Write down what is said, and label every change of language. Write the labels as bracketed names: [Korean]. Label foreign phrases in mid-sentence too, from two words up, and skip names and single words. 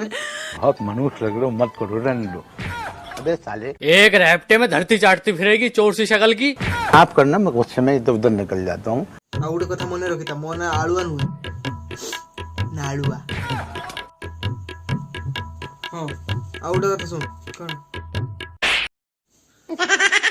[Hindi] बहुत मनुष्य लग रहे हो, मत करो, रहने दो। अबे साले, एक रैप्टे में धरती चाटती फिरेगी चोर सी शक्ल की। आप करना, मैं कुछ समय इधर उधर निकल जाता हूँ। [Odia] ଆ ଉଡେ କଥା ମନେ ରଖିତା ମନ ଆଳୁଆ ନୁ ନାଳୁଆ ହାଁ ଆ ଉଡେ କଥା ସୁନ କୋନ